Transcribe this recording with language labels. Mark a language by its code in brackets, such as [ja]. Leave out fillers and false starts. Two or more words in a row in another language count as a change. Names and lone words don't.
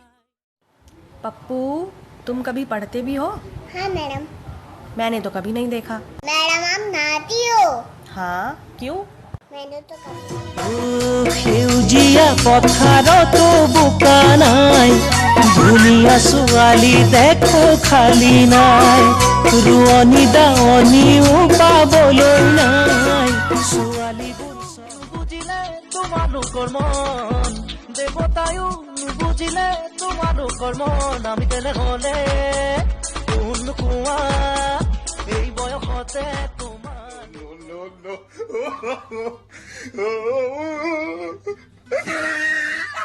[hi] पप्पू तुम कभी पढ़ते भी हो? हाँ मैडम। मैंने तो कभी नहीं देखा। मैडम आप नहाती हो? हाँ क्यों? मैंने तो कभी [as] সেউজীয়া পথাৰতো বোকা নাই ধুনীয়া ছোৱালী দেখো খালী নাই ৰোৱনী দাৱনীও পাবলৈ নাই ছোৱালীবোৰ বুজিলে তোমালোকৰ মন দেৱতায়ো নুবুজিলে তোমালোকৰ মন আমি তেনেহ'লে কোন কোৱা এই বয়সতে তোমাৰ No.